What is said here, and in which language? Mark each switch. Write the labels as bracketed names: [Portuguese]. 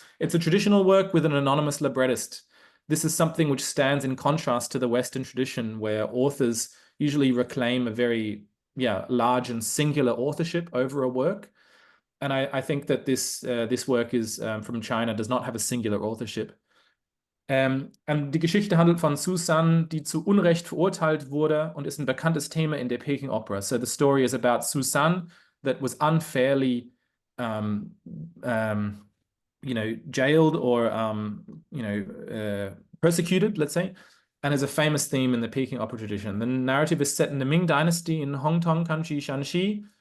[English] It's a traditional work with an anonymous librettist. This is something which stands in contrast to the Western tradition, where authors usually reclaim a very large and singular authorship over a work. And I think that this work is from China, does not have a singular authorship. [German] Und die Geschichte handelt von Susan, die zu Unrecht verurteilt wurde und ist ein bekanntes Thema in der Peking Opera. [English] So the story is about Susan that was unfairly jailed or persecuted, let's say, and is a famous theme in the Peking opera tradition. The narrative is set in the Ming Dynasty in Hongtong Country, Shanxi.